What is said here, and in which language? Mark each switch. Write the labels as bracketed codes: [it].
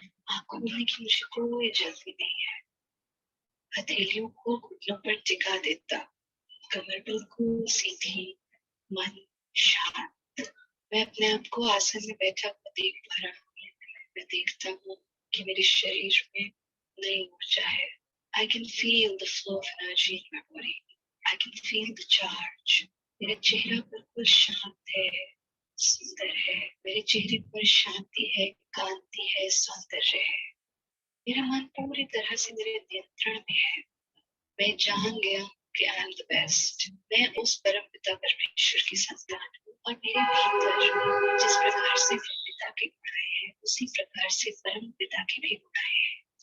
[hi] आंख खोलने की मुझे कोई जल्दी नहीं है. हथेलियों को घुटनों पर टिका देता. कमर बिल्कुल सीधी, मन शांत. मैं अपने आप को आसन में बैठा हुआ देख पा रहा हूँ. मैं देखता हूँ कि मेरे शरीर में नई ऊर्जा है. [en] I can feel the flow of energy in my body. I can feel the charge. [hi] मेरा चेहरा बिल्कुल शांत है, सुंदर है. मेरे चेहरे पर शांति है, कांति है, सौंदर्य है. मेरा मन पूरी तरह से मेरे नियंत्रण में है. मैं जान गया कि [en] I am the best. [hi] मैं उस परम पिता परमेश्वर की संतान हूँ और मेरे भीतर जिस प्रकार से पिता के गुण हैं उसी प्रकार से परम पिता के भी गुण हैं.